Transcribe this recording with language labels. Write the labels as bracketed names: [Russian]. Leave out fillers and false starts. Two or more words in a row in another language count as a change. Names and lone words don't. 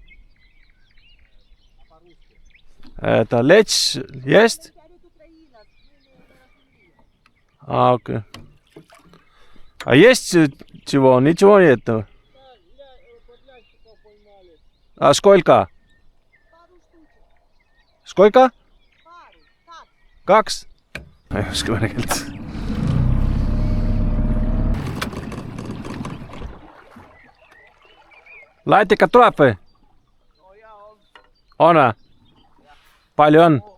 [Russian] Это лечь есть? Окей. А есть чего? Ничего нет. А сколько? Сколько? [Estonian] Kaks? Ei oska vene keelt. Latikad tuleb või? On või? Palju on?